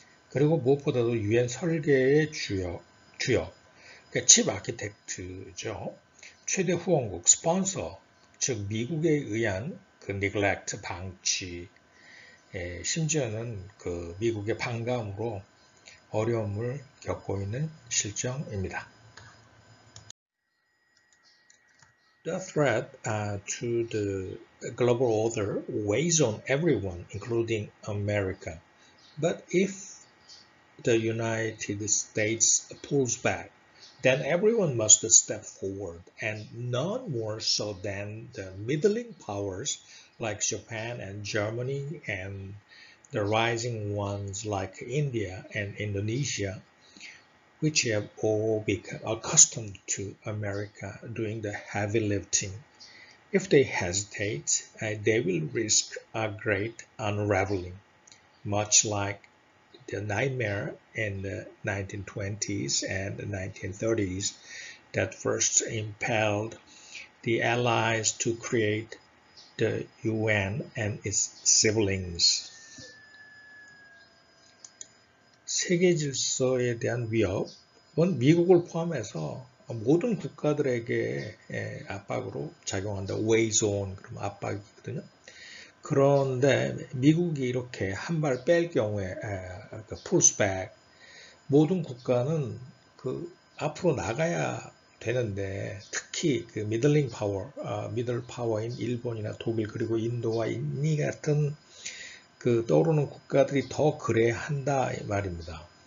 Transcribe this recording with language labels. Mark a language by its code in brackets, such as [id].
[ko] 그리고 무엇보다도 UN 설계의 주역, 그러니까 칩 아키텍트죠. 최대 후원국, 스폰서, 즉 미국에 의한 그 neglect, 방치, 심지어는 그 미국의 반감으로 어려움을 겪고 있는 실정입니다. [en] The threat to the global order weighs on everyone, including America. But if the United States pulls back, then everyone must step forward, and none more so than the middling powers like Japan and Germany and the rising ones like India and Indonesia, which have all become accustomed to America doing the heavy lifting. If they hesitate, they will risk a great unraveling, much like the nightmare in the 1920s and the 1930s that first impelled the Allies to create the UN and its siblings. [ko] 세계 질서에 대한 위협은 미국을 포함해서 모든 국가들에게 압박으로 작용한다. [en] weighs on, [ko] 그럼 압박이거든요. 그런데 미국이 이렇게 한 발 뺄 경우에 [en] pulls back, [ko] 모든 국가는 앞으로 나가야 되는데 특히 그 middling power, middle power인 일본이나 독일 그리고 인도와 인도 같은 떠오르는 국가들이 더 그래야 한다 이 말입니다.